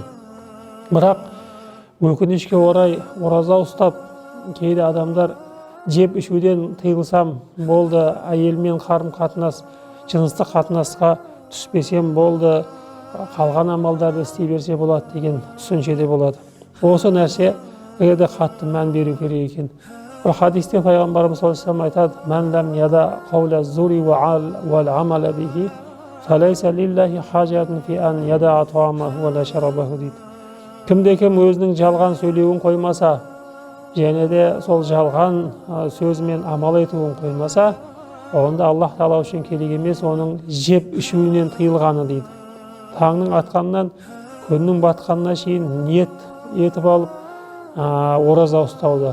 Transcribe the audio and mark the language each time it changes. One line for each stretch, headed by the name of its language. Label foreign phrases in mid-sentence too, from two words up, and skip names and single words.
Kazakh: Бірақ өкінішке орай ораза ұстап кейде адамдар жеп ішуден тыйылсам болды, әйелмен қарым қатынас, жыныстық қатынасқа түспесем болды, қалған амалдарды істей берсе болады деген түсіншеде болады. Осы нәрсе өте қатты мән беру керек екен. Бір хадисте пайғамбарымыз
Arabic: صلى الله عليه وسلم
Kazakh: айтады:
Arabic: "من لم يدع قول الزور والعمل به فليس لله حاجة في أن يدع طعامه وشرابه" дейді.
Kazakh: Кімде-кім өзінің жалған сөйлеуін қоймаса, және де сол жалған сөзімен амал етуін қоймаса, онда
Arabic: الله تعالى
Kazakh: үшін керек емес оның жеп ішуінен тыйылғаны дейді. Таңның атқаннан күннің батқанына шейін ниет етіп алып ораза ұстауды.